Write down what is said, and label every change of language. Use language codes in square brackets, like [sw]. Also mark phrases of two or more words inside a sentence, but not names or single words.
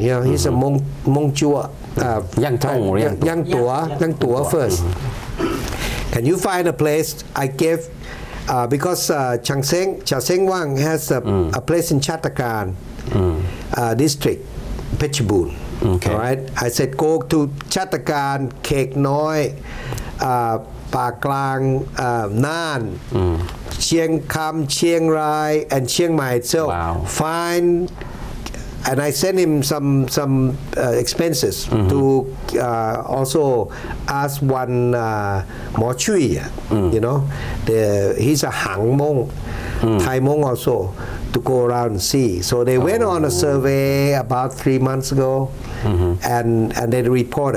[en] He's a Hmong Chua. Yang Tua first. Can you find a place? I gave because Cha Seng Wang has a place in Chatakan district, Phetchabun. Okay. All right. I said go to Chatakan, Kek Noi, Pak Klang, Nan, Chiang Kam, Chiang Rai, and Chiang Mai. So find. And I sent him some expenses to also ask one Mo Chui, he's a Hmong. Thai Hmong also, to go around and see. So they went on a survey about 3 months ago, and they reported.